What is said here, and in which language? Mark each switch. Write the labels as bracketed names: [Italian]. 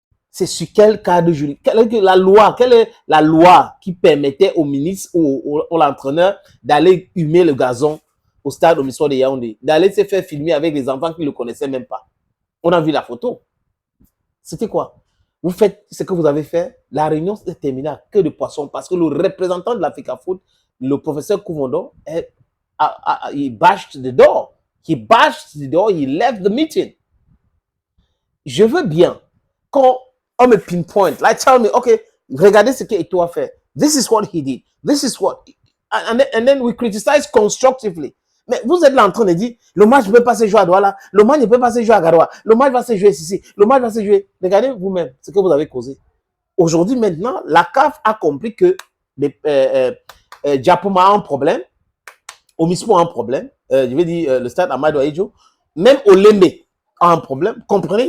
[French] C'est sur quel cadre juridique? Quelle est la loi qui permettait au ministre ou l'entraîneur d'aller humer le gazon au stade Omiso de Yaoundé, d'aller se faire filmer avec des enfants qui ne le connaissaient même pas? On a vu la photo. C'était quoi? Vous faites ce que vous avez fait, la réunion s'est terminée à queue de poisson parce que le représentant de l'Africa Foot, le professeur Kouvondo, il [English] bashed the door. He bashed the door, he left the meeting. [French] Je veux bien qu'on me pinpoint, [English] like tell me, okay, [French] regardez ce qu'Eto'o a fait. [English] This is what he did. This is what, and then we criticize constructively. [French] Mais vous êtes là en train de dire, le match ne peut pas se jouer à Douala, le match ne peut pas se jouer à Garoua, le match va se jouer ici, le match va se jouer. Regardez vous-même ce que vous avez causé. Aujourd'hui, maintenant, la CAF a compris que Diapoma a un problème, Omispo a un problème, je vais dire le stade Amadou Ahidjo, même Olembe a un problème. Comprenez?